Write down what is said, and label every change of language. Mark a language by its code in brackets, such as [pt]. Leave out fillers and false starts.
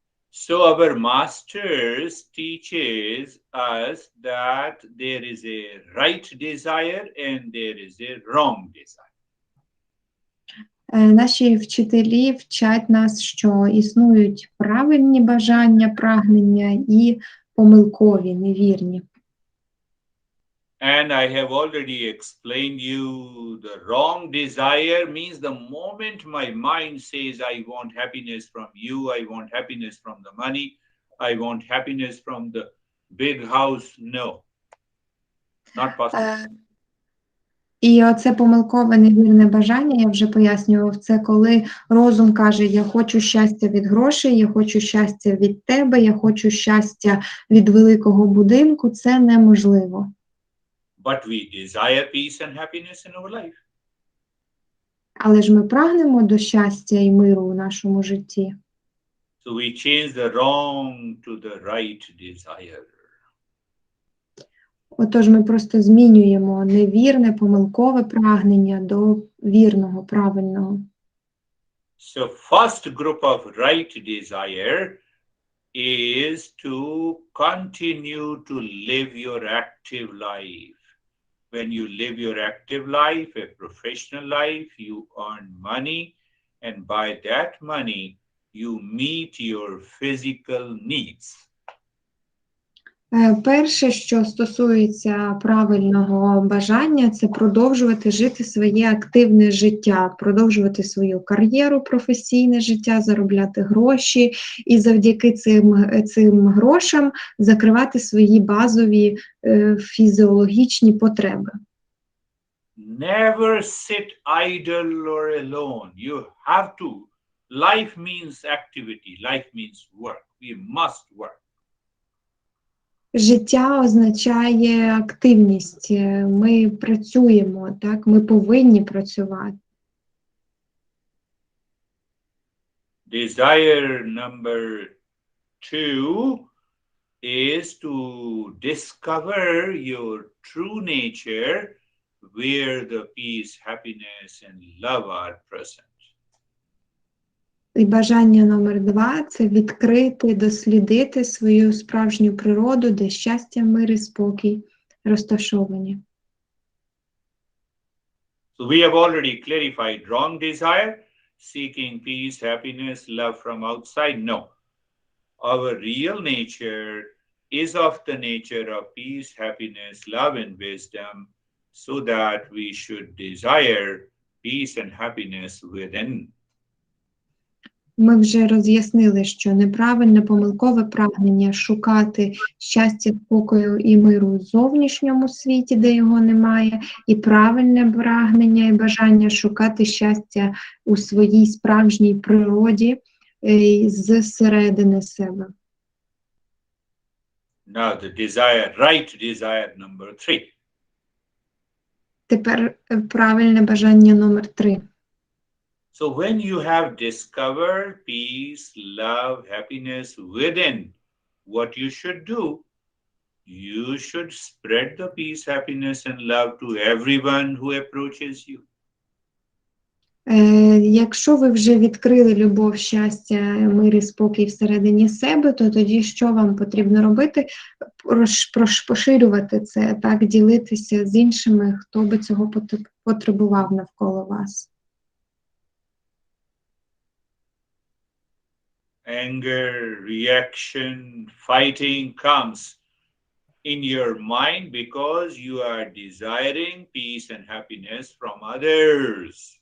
[en] So our masters teaches us that there is a right desire and there is a wrong desire. [uk] Наші вчителі вчать нас, що існують правильні бажання, прагнення і помилкові, невірні. [en] And I have already explained you the wrong desire means the moment my mind says I want happiness from you, I want happiness from the money, I want happiness from the big house. No, not possible. [uk] І оце помилкове невірне бажання, я вже пояснював, це коли розум каже, я хочу щастя від грошей, я хочу щастя від тебе, я хочу щастя від великого будинку, це неможливо. [en] But we desire peace and happiness in our life. [uk] Але ж ми прагнемо до щастя і миру у нашому житті. [en] So we change the wrong to the right desire. [uk] Отож ми просто змінюємо невірне, помилкове прагнення до вірного, правильного. [en] So first group of right desire is to continue to live your active life. When you live your active life, a professional life, you earn money, and by that money, you meet your physical needs. [uk] Перше, що стосується правильного бажання, це продовжувати жити своє активне життя, продовжувати свою кар'єру, професійне життя, заробляти гроші і завдяки цим грошам закривати свої базові фізіологічні потреби. [en] Never sit idle or alone. You have to. Life means activity. Life means work. We must work. [uk] Життя означає активність. Ми працюємо, так? Ми повинні працювати. [en] Desire number 2 is to discover your true nature where the peace, happiness, and love are present. [uk] І бажання номер 2 – це відкрити, дослідити свою справжню природу, де щастя, мир і спокій розташовані. [en] So we have already clarified wrong desire, seeking peace, happiness, love from outside. No. Our real nature is of the nature of peace, happiness, love, and wisdom, so that we should desire peace and happiness within. [uk] Ми вже роз'яснили, що неправильне, помилкове прагнення шукати щастя, спокою і миру в зовнішньому світі, де його немає, і правильне прагнення і бажання шукати щастя у своїй справжній природі зсередини себе. [en] Now the desire, right desire number 3. [uk] Тепер правильне бажання номер 3. [en] So when you have discovered peace, love, happiness within, what you should do, you should spread the peace, happiness, and love to everyone who approaches you. [uk] Якщо ви вже відкрили любов, щастя, мир і спокій всередині себе, то тоді що вам потрібно робити? Поширювати це, так, ділитися з іншими, хто би цього потребував навколо вас. [en] Anger, reaction, fighting comes in your mind because you are desiring peace and happiness from others.